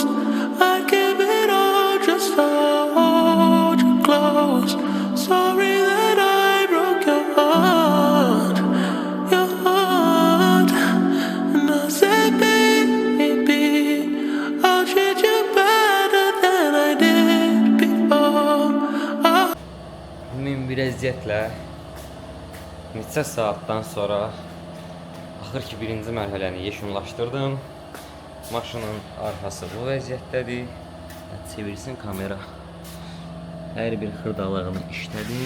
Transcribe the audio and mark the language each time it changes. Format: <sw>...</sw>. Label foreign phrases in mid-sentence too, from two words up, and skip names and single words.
<en>I'd give it all just to hold you close. Sorry that I broke your heart, your heart. And I said, baby, I'll treat you better than I did before.</en> <az>Min bir əziyyətlə neçə saatdan sonra axır ki birinci mərhələni yekunlaşdırdım. Maşının arxası bu vəziyyətdədir. Çevirsin kamera. Hər bir xırdalığını işlədim.</az>